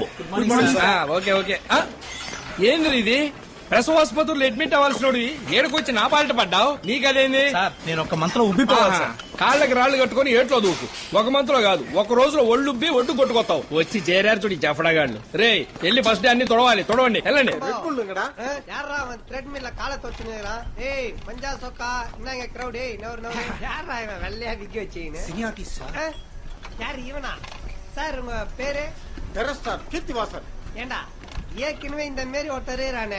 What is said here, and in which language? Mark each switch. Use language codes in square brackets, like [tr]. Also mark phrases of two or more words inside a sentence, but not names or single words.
[te] ఓకే ఓకే. ఏంది ఇది? ప్రసవాసుపత్రులు అడ్మిట్ అవ్వాల్సిన ఏడుకొచ్చి నా పాలిట పడ్డావు. నీకదేంది? నేను ఒక మంత్లో ఉబ్బిపోవాలి. కాళ్ళకి రాళ్లు కట్టుకుని ఏట్లో దూకు. ఒక మంత్లో కాదు, ఒక రోజులో ఒళ్ళుబ్బి ఒడ్డు కొట్టుకొస్తావు. వచ్చి చేరారు చూడు జఫడగాళ్ళు. రే వెళ్ళి [en] first day [te] అన్ని తొడవాలి. తొడవండి, వెళ్ళండి. [ta] சார் உங்க பேரு? கீர்த்திவாசன். ஏண்டா ஏற்கனவே இந்த மாரி ஒருத்தரே ரானே.